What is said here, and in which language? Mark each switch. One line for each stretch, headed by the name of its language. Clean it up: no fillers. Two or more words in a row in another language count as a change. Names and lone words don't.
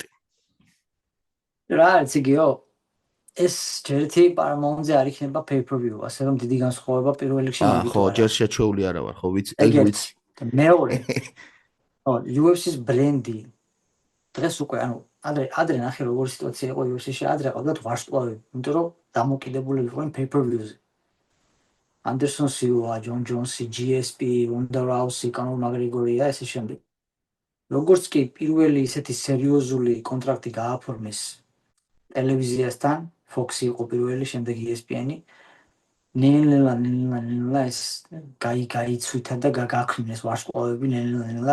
Georgian: რა არის იგივე ეს ჯერეთი Paramount-ზე არ იქნება pay-per-view, ასე რომ დიდი განსხვავება პირველ რიგში მაგით. ხო, ჯერ შეჩეული არა ვარ, ხო, ვიცი. მეორე. UFC-ის ბრენდი. დღეს უკვე, ადრე ნახე როგორი სიტუაცია იყო UFC-ში, ადრე ყავდათ ვარსკვლავები, იმიტომ რომ დამოკიდებულები იყვნენ pay-per-view-ზე. Anderson Silva, John Jones, GSP, Ronda Rousey, Conor McGregor-ია ესე შემდეგ. როგორც კი პირველი ისეთი სერიოზული კონტრაქტი გააფორმეს ტელევიზიასთან, Fox-ი იყო პირველი, შემდეგ ESPN-ი. ნელ-ნელა ეს გაიცვითა და გაგაქმნეს ვარსკვლავები ნელ-ნელა.